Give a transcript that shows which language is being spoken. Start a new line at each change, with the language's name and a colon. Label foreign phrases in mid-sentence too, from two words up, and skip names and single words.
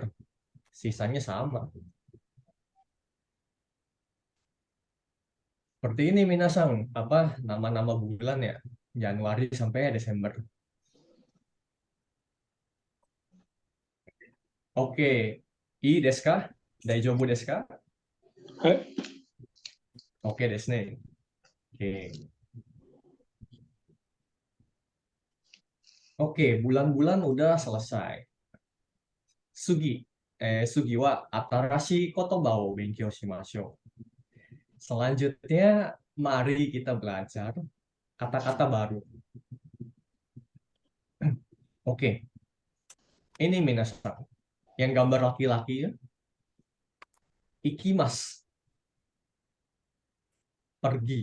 Indonesian: Sisanya sama. Seperti ini minasang, apa nama-nama bulan ya? Januari sampai Desember. Oke.
Japanese: いいですか？大丈夫ですか? Hai. オッケーですね。オッケー.
Indonesian: Oke, bulan-bulan udah selesai.
Japanese: Sugi. 次は新しい言葉を勉強しましょう.
Indonesian: Selanjutnya, mari kita belajar kata-kata baru. Oke. Ini minasang. Yang gambar laki-laki ya. Ikimas. Pergi.